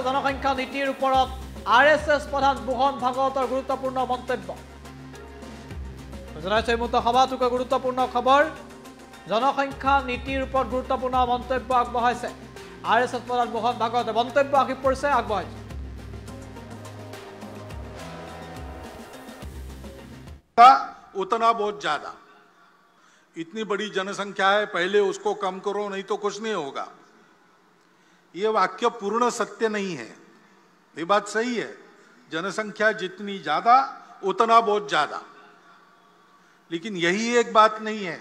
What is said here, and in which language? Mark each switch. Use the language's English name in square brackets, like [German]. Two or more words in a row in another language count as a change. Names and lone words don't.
[Assamese] জনসংখ্যা নীতিৰ ওপৰত আৰএছএছ প্ৰধান মোহন ভাগৱতৰ গুৰুত্বপূৰ্ণ মন্তব্য। জনাইছে এই মুহূৰ্তত সবাতোকৈ গুৰুত্বপূৰ্ণ খবৰ, জনসংখ্যা নীতিৰ ওপৰত গুৰুত্বপূৰ্ণ মন্তব্য আগবঢ়াইছে আৰএছএছ প্ৰধান মোহন ভাগৱতে। মন্তব্য আহি পৰিছে, আগবঢ়াইছে। [Hindi] उतना बहुत ज्यादा, इतनी बड़ी जनसंख्या है, पहले उसको कम करो नहीं तो कुछ नहीं होगा। यह वाक्य पूर्ण सत्य नहीं है। ये बात सही है, जनसंख्या जितनी ज्यादा उतना बहुत ज्यादा, लेकिन यही एक बात नहीं है।